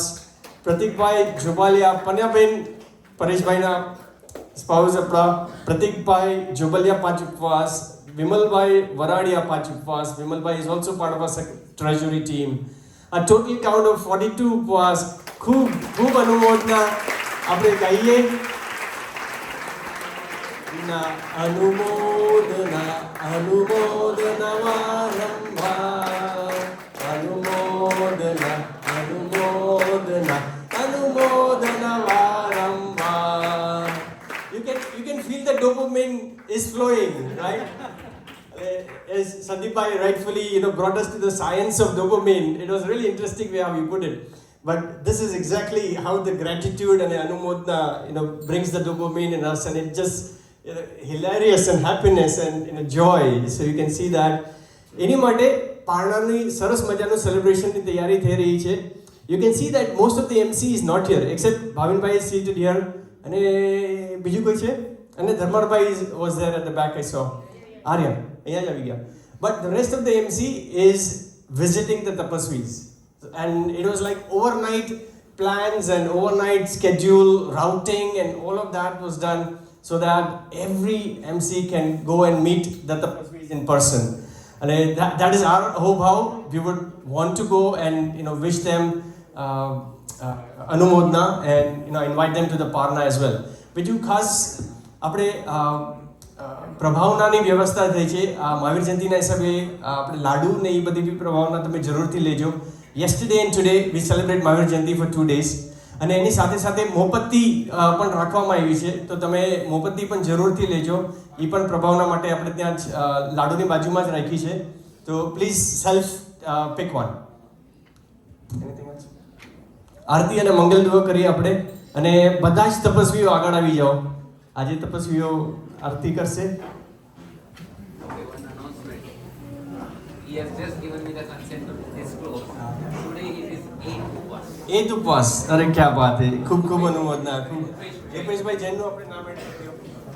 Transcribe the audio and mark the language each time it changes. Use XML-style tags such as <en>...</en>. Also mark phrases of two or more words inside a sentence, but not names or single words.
<gu>પ્રતિકભાઈ જોબાલિયા, પન્નાબેન પરેશભાઈના સ્પાઉસ આપણા પ્રતિકભાઈ જોબલિયા 5 ઉપવાસ.</gu> <en>વિમલભાઈ વરાડિયા 5 ઉપવાસ. વિમલભાઈ is also part of our treasury team. A total count of</en> <gu>42 ઉપવાસ. ખૂબ અનુમોદના આપણે ગાઈએ. અનુમોદના અનુમોદના વારંવાર, અનુમોદના અનુમોદના અનુમોદના વારંવાર.</gu> <en>You can feel the dopamine is flowing, right? As Sandeepbhai rightfully brought us to the science of dopamine. It was really interesting way how you put it. But this is exactly how the gratitude and the anumodna brings the dopamine in us, and it just hilarious and happiness and joy. So you can see that.</en> <gu>એની માટે પારણાની સરસ મજાનું સેલિબ્રેશનની તૈયારી થઈ રહી છે.</gu> <en>You can see that most of the MC is not here, except Bhavinbhai is seated here. And</en> <gu>બીજું કોઈ છે? અને</gu> <en>ધર્મારભાઈ was there at the back, I saw. Arya,</en> <gu>અહીંયા જ આવી ગયા.</gu> <en>But the rest of the MC is visiting the tapasvis. And it was like overnight plans and overnight schedule, routing and all of that was done so that every MC can go and meet the tapasvis in person. And that is our hope, how we would want to go and wish them Anumodna and invite them to the Parna as well.</en> <gu>બીજું ખાસ આપણે પ્રભાવનાની વ્યવસ્થા થઈ છે મહાવીર જયંતિના હિસાબે આપણે લાડુ ને એ બધી બી પ્રભાવના તમે જરૂરથી લેજો.</gu> <en>Yesterday and today we celebrate Mahavir Jayanti for 2 days.</en> <gu>અને એની સાથે સાથે મોમબત્તી પણ રાખવામાં આવી છે, તો તમે મોમબત્તી પણ જરૂરથી લેજો. એ પણ પ્રભાવના માટે આપણે ત્યાં લાડુની બાજુમાં જ રાખી છે, તો</gu> <en>please self pick one.</en> <gu>આરતી અને મંગલ દુઆ કરીએ આપણે, અને બધા જ તપસ્વીઓ આગળ આવી જાઓ. આજે તપસ્વીઓ આરતી કરશે.</gu> <en>He has just given me the consent to disclose. Today it is 8 Upas.</en> <gu>8 ઉપવાસ. અરે</gu> <hi>क्या बात है.</hi> <gu>ખૂબ ખૂબ અનુમોદના. ખૂબ. જયપેશભાઈ જૈનનું આપણે નામ એડ કર્યો.</gu>